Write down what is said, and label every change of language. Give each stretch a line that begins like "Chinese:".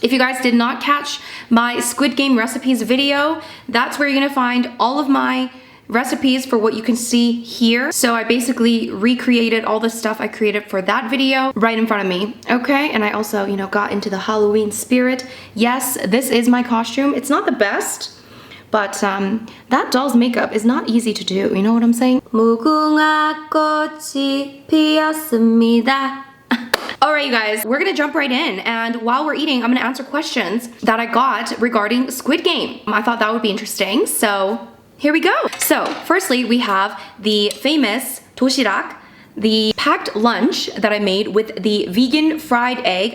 English: If you guys did not catch my Squid Game recipes video, that's where you're gonna find all of my recipes for what you can see here. So I basically recreated all the stuff I created for that video right in front of me. Okay, and I also, you know, got into the Halloween spirit. Yes, this is my costume. It's not the best, but that doll's makeup is not easy to do, you know what I'm saying?
Korean: 무궁화 꽃이 피었습니다.
English: Alright, you guys, we're gonna jump right in, and while we're eating, I'm gonna answer questions that I got regarding Squid Game. I thought that would be interesting, so here we go. So, firstly, we have the famous Toshirak, the packed lunch that I made with the vegan fried egg.